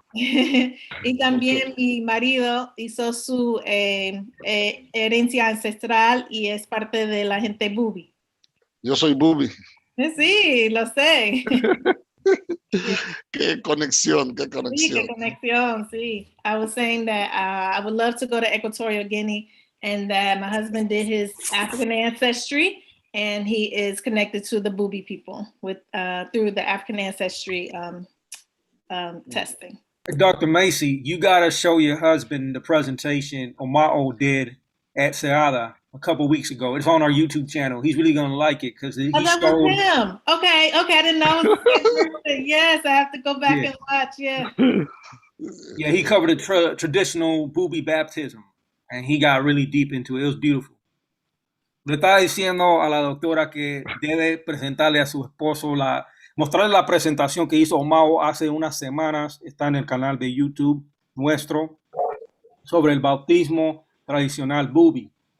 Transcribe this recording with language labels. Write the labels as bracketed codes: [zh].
[es] Y también mi marido hizo su herencia ancestral y es parte de la gente Bubi. Yo soy Bubi. Sí, lo sé. Qué conexión, qué conexión. Sí, qué conexión, sí. [en] I was saying that I would love to go to Equatorial Guinea, and that my husband did his African ancestry, and he is connected to the Bubi people with through the African ancestry testing. Dr. Macy, you gotta show your husband the presentation Omao did at CEADA a couple weeks ago. It's on our YouTube channel. He's really gonna like it because he that showed was him. Okay, I didn't know. Yes, I have to go back and watch. Yeah. Yeah, he covered a traditional Bubi baptism, and he got really deep into it. It was beautiful. [es] Le estaba diciendo a la doctora que debe presentarle a su esposo mostrarle la presentación que hizo Omao hace unas semanas. Está en el canal de YouTube nuestro sobre el bautismo tradicional Bubi.